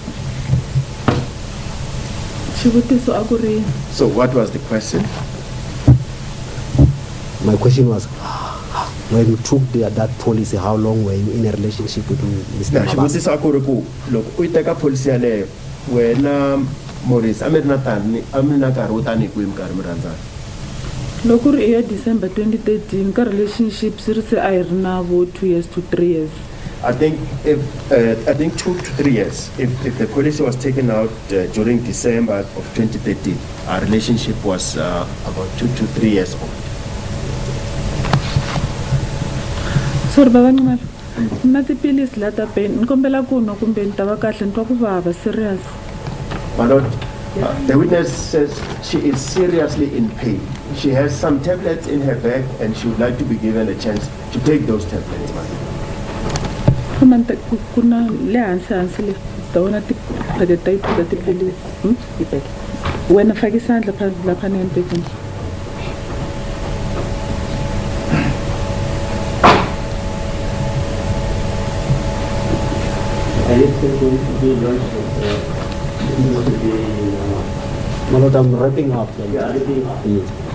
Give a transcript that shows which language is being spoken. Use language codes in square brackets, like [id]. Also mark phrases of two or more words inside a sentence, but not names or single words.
[en] So what was the question? My question was, when you took that policy, how long were you in a relationship with Mr. Mabasa? Look, we take a policy when Maurice, I'm not [ts] Loko ri ya December 2013 ka relationship se a ri na vo [en] 2 years to 3 years. I think 2 to 3 years. If the policy was taken out during December of 2013, our relationship was about 2 to 3 years old. Sorry baba Nxumalo. [ts] Na tipilisi la ta pain nkombela ku no kumbe ni ta va kahle ni twa ku vava serious. [en] My lord, the witness says she is seriously in pain. She has some tablets in her bag and she would like to be given a chance to take those tablets, ma'am. [ts] Kumanta kuna le hansi le ta vona ti phaketa yi phaka tipilisi. [zu] Wena faka isandla lapha nempekeni. [en] My lord, I'm wrapping up. Yeah, wrapping up. Yes.